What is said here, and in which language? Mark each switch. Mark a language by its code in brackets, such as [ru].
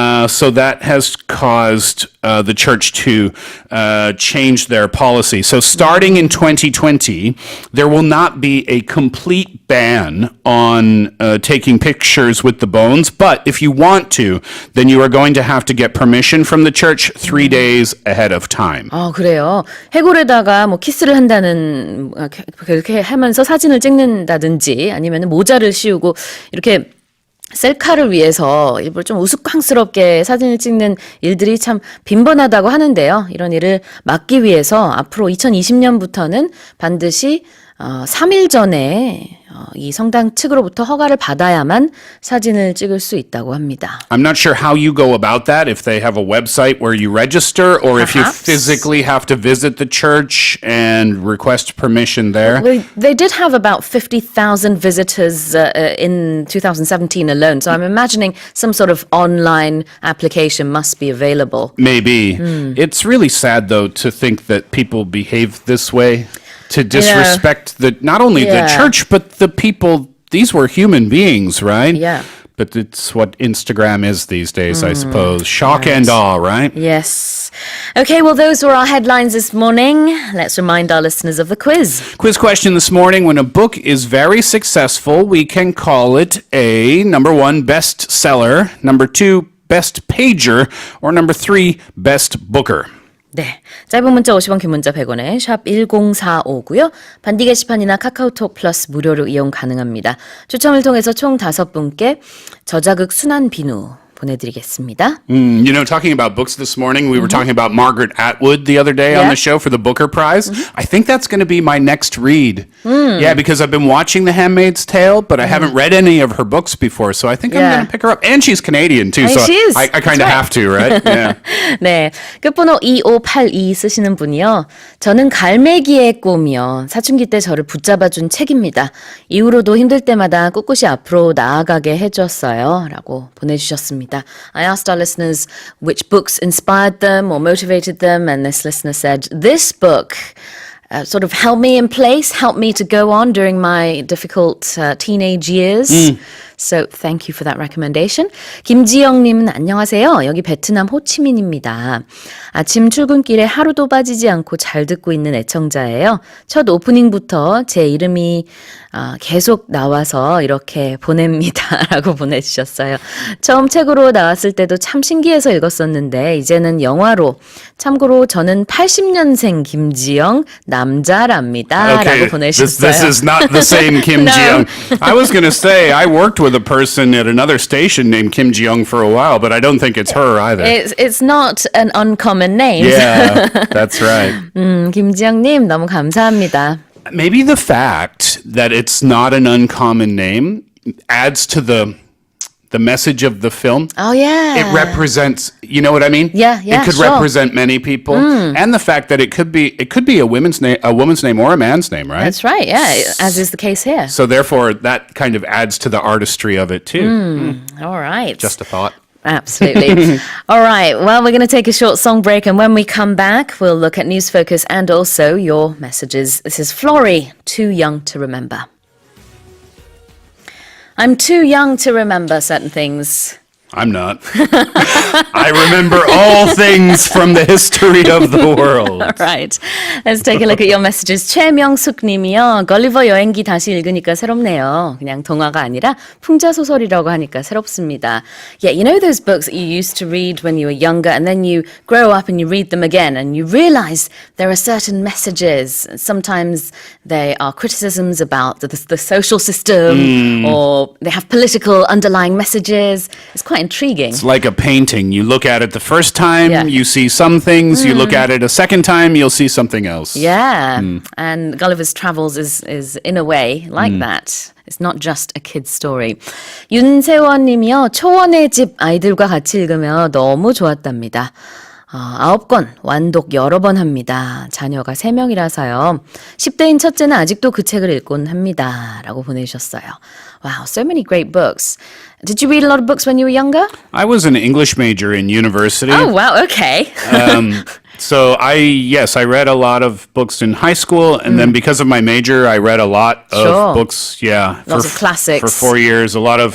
[en] So that has caused the church to change their policy. So starting in 2020, there will not be a complete ban on taking pictures with the bones. But if you want to, then you are going to have to get permission from the church 3 days ahead of time. [ko] 그래요. 해골에다가 뭐 키스를 한다는 그렇게 하면서 사진을 찍는다든지 아니면 모자를 씌우고 이렇게 셀카를 위해서 일부러 좀 우스꽝스럽게 사진을 찍는 일들이 참 빈번하다고 하는데요. 이런 일을 막기 위해서 앞으로 2020년부터는 반드시 3일 전에 이 성당 측으로부터 허가를 받아야만 사진을 찍을 수 있다고 합니다. [en] I'm not sure how you go about that, if they have a website where you register or if you physically have to visit the church and request permission there. They did have about 50,000 visitors in 2017 alone, so I'm imagining some sort of online application must be available. Maybe. It's really sad, though, to think that people behave this way, to disrespect not only the church, but the people. These were human beings, right? Yeah. But it's what Instagram is these days, I suppose. Shock and awe, right? Yes. Okay, well, those were our headlines this morning. Let's remind our listeners of the quiz. Quiz question this morning. When a book is very successful, we can call it a number 1, bestseller, number 2, best pager, or number 3, best booker. [ko] 네, 짧은 문자 50원, 긴 문자 100원에 샵 1045고요. 반디 게시판이나 카카오톡 플러스 무료로 이용 가능합니다. 추첨을 통해서 총 5분께 저자극 순한 비누 보내드리겠습니다. [en] You know, talking about books this morning, we were talking about Margaret Atwood the other day on the show for the Booker Prize. I think that's going to be my next read. Yeah, because I've been watching The Handmaid's Tale, but I haven't read any of her books before, so I think I'm going to pick her up. And she's Canadian, too, so she is. I kind of have to, right? Yeah. [ko] 네, 끝번호 2582 쓰시는 분이요. 저는 갈매기의 꿈이요. 사춘기 때 저를 붙잡아준 책입니다. 이후로도 힘들 때마다 꿋꿋이 앞으로 나아가게 해줬어요. 라고 보내주셨습니다. [en] I asked our listeners which books inspired them or motivated them, and this listener said, this book sort of held me in place, helped me to go on during my difficult teenage years. So thank you for that recommendation. [ko] 김지영님은 안녕하세요. 여기 베트남 호치민입니다. 아침 출근길에 하루도 빠지지 않고 잘 듣고 있는 애청자예요. 첫 오프닝부터 제 이름이 계속 나와서 이렇게 보냅니다. 라고 보내주셨어요. 처음 책으로 나왔을 때도 참 신기해서 읽었었는데 이제는 영화로 참고로 저는 80년생 김지영 남자랍니다. [en] Okay, [ko] 라고 보내주셨어요. [en] this is not the same Kim Ji-young. I was going to say, I worked with a person at another station named Kim Ji-young for a while, but I don't think it's her either. It's not an uncommon name. Yeah, that's right. [ko] 김지영님 너무 감사합니다. [en] Maybe the fact that it's not an uncommon name adds to the message of the film. Oh, yeah. It represents, you know what I mean? Yeah, It could sure. represent many people. And the fact that it could be a woman's name or a man's name, right? That's right, yeah, as is the case here. So therefore, that kind of adds to the artistry of it too. All right. Just a thought. Absolutely. All right, well, we're going to take a short song break, and when we come back, we'll look at News Focus and also your messages. This is Flory, Too Young to Remember. I'm too young to remember certain things. I'm not. I remember all things from the history of the world. All right. Let's take a look at your messages. [ko] 최명숙 님이요. 걸리버 여행기 다시 읽으니까 새롭네요. 그냥 동화가 아니라 풍자소설이라고 하니까 새롭습니다. [en] Yeah, you know those books that you used to read when you were younger and then you grow up and you read them again and you realize there are certain messages. Sometimes they are criticisms about the social system or they have political underlying messages. It's quite intriguing. It's like a painting. You look at it the first time, Yeah. you see some things. You look at it a second time, you'll see something else. Yeah, and Gulliver's Travels is in a way like that. It's not just a kid's story. [ko] 윤세원 님이요. 초원의 집 아이들과 같이 읽으며 너무 좋았답니다. 9권 완독 여러 번 합니다. 자녀가 3명이라서요. 10대인 첫째는 아직도 그 책을 읽곤 합니다. 라고 보내주셨어요. [en] Wow, so many great books. Did you read a lot of books when you were younger? I was an English major in university. Oh, wow, okay. So I read a lot of books in high school, and then because of my major, I read a lot of books. Yeah, Lots of classics. for 4 years. A lot of